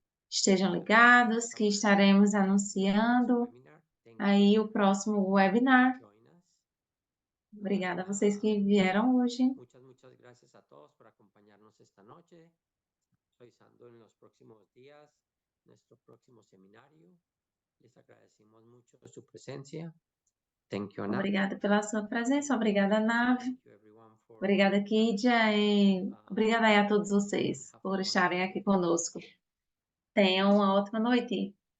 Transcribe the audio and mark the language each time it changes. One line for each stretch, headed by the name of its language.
Portuguese: Estejam ligados que estaremos anunciando aí o próximo webinar. Obrigada a vocês que vieram hoje.
Spanish: Muchas gracias a todos por acompañarnos esta noche. Revisando en los próximos días nuestro próximo seminario. Les agradecemos mucho su presencia.
English: Thank you, Ana.
Portuguese: Obrigada pela sua presença. Obrigada, Nav.
English: Thank you, everyone, for
Portuguese: Obrigada, Kidia. E obrigada aí a todos vocês por estarem aqui conosco. Tenham uma ótima noite.